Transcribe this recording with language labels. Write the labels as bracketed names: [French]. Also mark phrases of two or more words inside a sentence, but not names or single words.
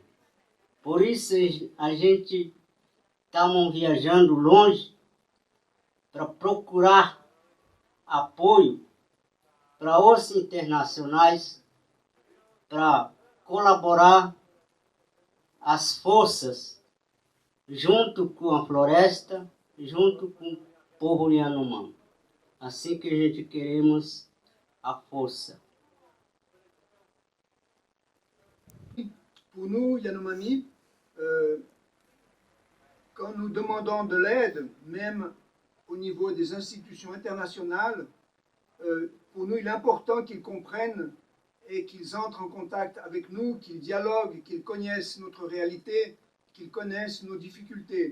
[Portuguese] Por isso a gente estamos viajando longe para procurar apoio para os internacionais, para colaborar as forças junto com a floresta, junto com o povo Yanomami. Assim que a gente queremos a força. [French] Pour nous, Yanomami, quand nous demandons de l'aide, même au niveau des institutions internationales, pour nous, il est important qu'ils comprennent et qu'ils entrent en contact avec nous, qu'ils dialoguent, qu'ils connaissent notre réalité, qu'ils connaissent nos difficultés.